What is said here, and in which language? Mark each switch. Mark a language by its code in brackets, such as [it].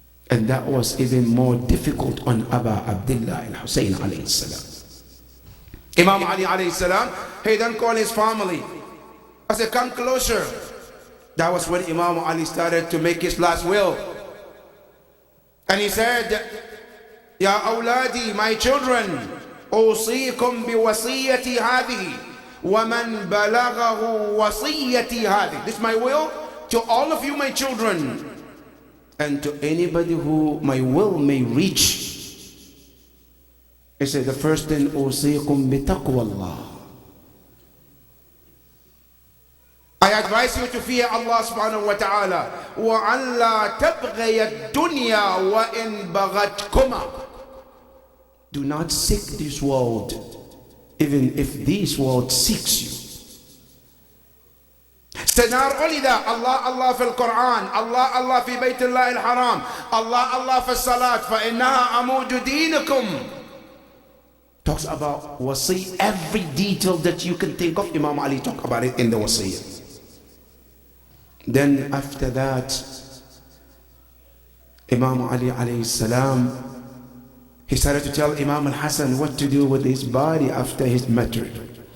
[en] And that was even more difficult on Aba Abdullah al-Hussein alayhi salam. Imam Ali alayhi salam, he then called his family. I said, come closer. That was when Imam Ali started to make his last will. And he said, [ar] Ya awladi, [en] my children, [ar] أوصيكم بوصيتي هذه ومن بلغه وصيتي هذه. [en] This is my will to all of you, my children, and to anybody who my will may reach. He said, the first thing, [ar] أوصيكم بتقوى الله. [en] I advise you to fear Allah subhanahu wa ta'ala. [ar] وَأَنْ لَا تَبْغَيَ الدُّنْيَا وَإِنْ بَغَتْكُمَا. [en] Do not seek this world, even if this world seeks you. Not only that, [ar] Allah في القرآن, Allah في بيت الله الحرام, Allah في الصلاة, فإنها عمود دينكم. [en] Talks about wasi, every detail that you can think of. Imam Ali talked about it in the wasiyah. Then after that, Imam Ali alayhi salam, he started to tell Imam al-Hasan what to do with his body after his martyrdom.